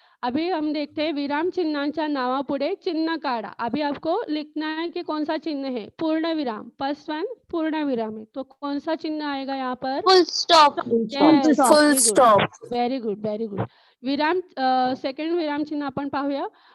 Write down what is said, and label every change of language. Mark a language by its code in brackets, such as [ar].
[hi] अभी हम देखते हैं [mr] विराम चिन्हांच्या नावापुढे चिन्ह काढा. [hi] अभी आपको लिखना है कि कौन सा चिन्ह है. पूर्ण विराम, फर्स्ट वन पूर्ण विराम है, तो कौन सा चिन्ह आएगा यहाँ पर? [en] Full stop. Yes, full very good. Stop. Very good, very good. [mr] विराम सेकंड विराम चिन्ह आपण पाहूया.